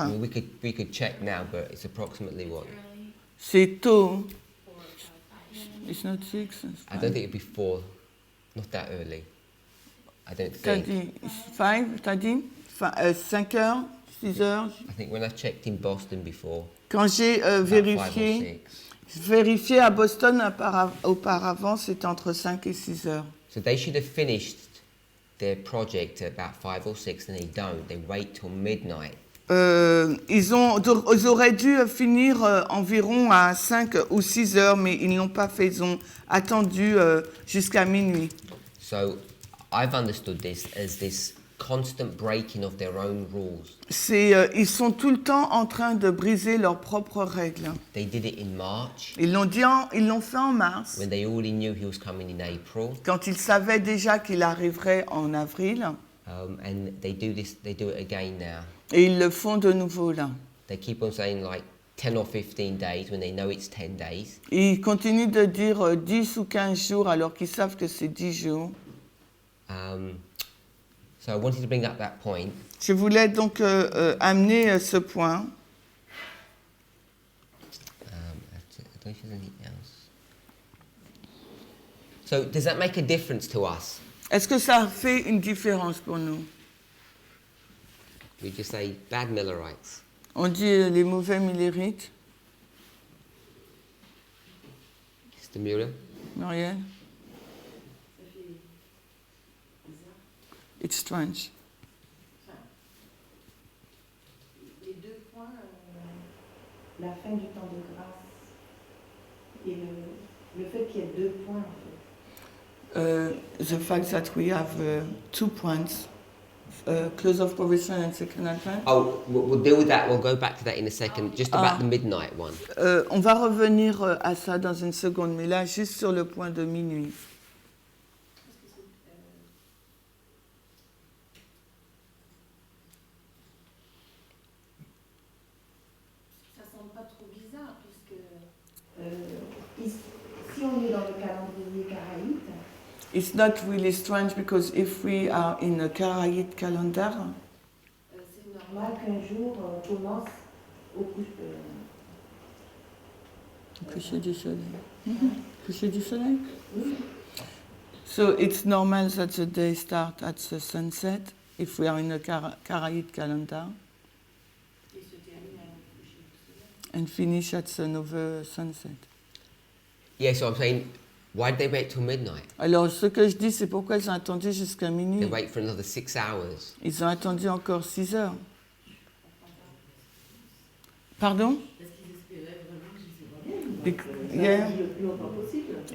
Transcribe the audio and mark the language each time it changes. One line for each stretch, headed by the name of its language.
English: I mean, we could check now, but it's approximately what? Early,
French: C'est tôt.
English: 4 or 5. It's not 6. I don't think it'd be 4, not that early. I don't
French: T'as
English: think.
French: dit 5, t'as dit 5 heures, 6 heures.
English: I think when I checked in Boston before,
French: Quand j'ai
English: about 5 or
French: vérifié à Boston auparavant, c'était entre 5 et 6 heures.
English: 6. So they should have finished their project at about 5 or 6, and they don't. They wait till midnight.
French: Ils auraient dû finir environ à 5 ou 6 heures, mais ils ne l'ont pas fait. Ils ont attendu jusqu'à minuit.
English: So I've understood this as this constant breaking of their own rules.
French: Ils sont tout le temps en train de briser leurs propres règles.
English: They did it in March,
French: Ils l'ont fait en mars,
English: when they already knew he was coming in April,
French: quand ils savaient déjà qu'il arriverait en avril,
English: and they do it again now.
French: et ils le font de nouveau là.
English: They keep on saying like 10 or 15 days when they know it's 10 days.
French: Ils continuent de dire 10 ou 15 jours alors qu'ils savent que c'est 10 jours.
English: So I wanted to bring up that point.
French: Je voulais donc amener ce point.
English: I don't know if there's anything else. So does that make a difference to us?
French: Est-ce que ça fait une différence pour nous?
English: We just say bad Millerites.
French: On dit les mauvais millérites.
English: Mr. Mueller? Marielle? It's strange.
French: Les deux points, la fin du temps de grâce et le fait qu'il y ait deux points en fait.
English: The fact that we have 2 points, close of provision and second advent. Oh, we'll deal with that. We'll go back to that in a second. Just about the midnight one.
French: On va revenir à ça dans une seconde, mais là, juste sur le point de minuit. Ça semble pas trop bizarre puisque si on est dans le calendrier karaïte,
English: It's not really strange because if we are in a Karaite calendar,
French: c'est normal qu'un jour commence au coucher du soleil. Coucher du soleil? Oui.
English: So it's normal that the day starts at the sunset if we are in a Karaite calendar
French: Et se termine à coucher du soleil.
English: and finish at the Nova sunset. Yeah, so I'm saying, why did they wait till midnight?
French: Alors, ce que je dis, c'est pourquoi ils ont attendu jusqu'à
English: They
French: minuit.
English: wait for another 6 hours.
French: Ils ont attendu encore 6 heures. Pardon?
English: Yeah.
French: Le plus longtemps possible.